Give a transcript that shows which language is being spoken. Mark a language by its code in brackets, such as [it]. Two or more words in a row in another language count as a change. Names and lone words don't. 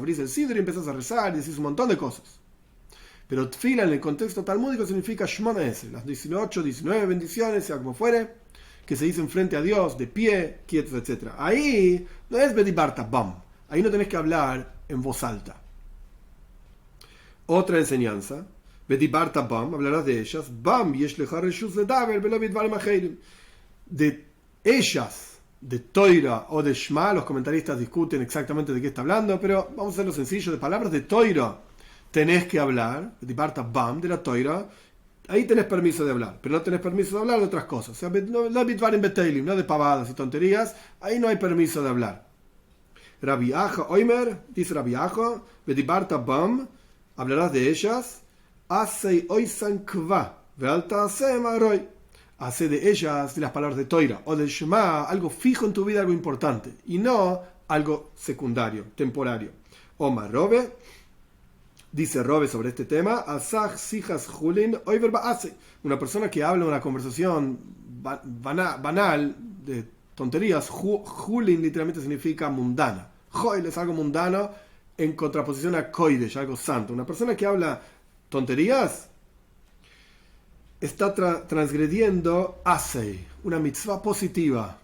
[es] Abrís el sidro y empezás a rezar y decís un montón de cosas. Pero tfila en el contexto talmúdico significa [he] שמונה עשרה, [es] las 18, 19 bendiciones, sea como fuere, que se dicen frente a Dios, de pie, quietos, etc. Ahí no es [he] ודברת בם. [es] Ahí no tenés que hablar en voz alta. Otra enseñanza. [he] ודברת בם, [es] hablarás de ellas. [he] בם, יש לך רשות לדבר, ולא בדברים אחרים. [es] De ellas, de Toira o de Shema, los comentaristas discuten exactamente de qué está hablando, pero vamos a hacerlo sencillo. De palabras de Toira tenés que hablar, [he] ודברת בם, [es] de la Toira. Ahí tenés permiso de hablar, pero no tenés permiso de hablar de otras cosas. O sea, no [he] בדברים בטלים, [es] no de pavadas y tonterías. Ahí no hay permiso de hablar. [he] רבי אחא אומר, [es] dice Rabbi Acha, [he] ודברת בם, [es] hablarás de ellas. [he] עשה אותן קבע, ואל תעשם עראי. [es] Hace de ellas, de las palabras de Toira o del Shema, algo fijo en tu vida, algo importante, y no algo secundario, temporario. [he] אמר רבא, [es] dice Robe sobre este tema, [he] השח שיחת חולין עובר בעשה. [es] Una persona que habla una conversación banal, de tonterías, julin literalmente significa mundana. Joil es algo mundano en contraposición a koidesh, algo santo. Una persona que habla tonterías está transgrediendo asei, una mitzvah positiva.